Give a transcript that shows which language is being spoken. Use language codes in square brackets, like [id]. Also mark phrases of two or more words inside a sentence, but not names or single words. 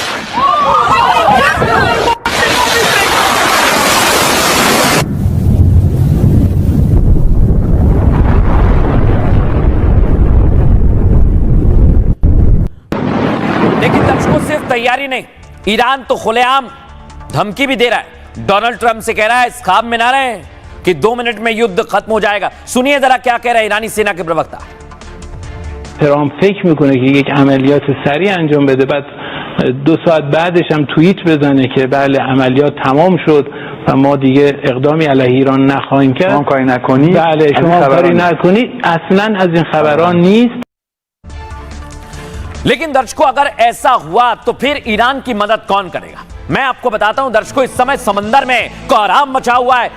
[hi] लेकिन दर्शकों, सिर्फ तैयारी नहीं, ईरान तो खुलेआम धमकी भी दे रहा है। डोनाल्ड ट्रंप से कह रहा है इस ख्वाब में ना रहे कि 2 मिनट में युद्ध खत्म हो जाएगा। सुनिए जरा क्या कह रहा है ईरानी सेना के प्रवक्ता। [fa] ترامپ فکر میکنه که یک عملیات سریع انجام بده، بعد 2 ساعت بعدش هم توییت بزنه که بله عملیات تمام شد و ما دیگه اقدامی علیه ایران نخواهیم کرد. شما کاری نکنی، بله شما کاری نکنی، اصلا از این خبران نیست. [hi] लेकिन दर्शकों, अगर ऐसा हुआ तो फिर ईरान की मदद कौन करेगा? मैं आपको बताता हूं दर्शकों, इस समय समंदर में कोहराम मचा हुआ है।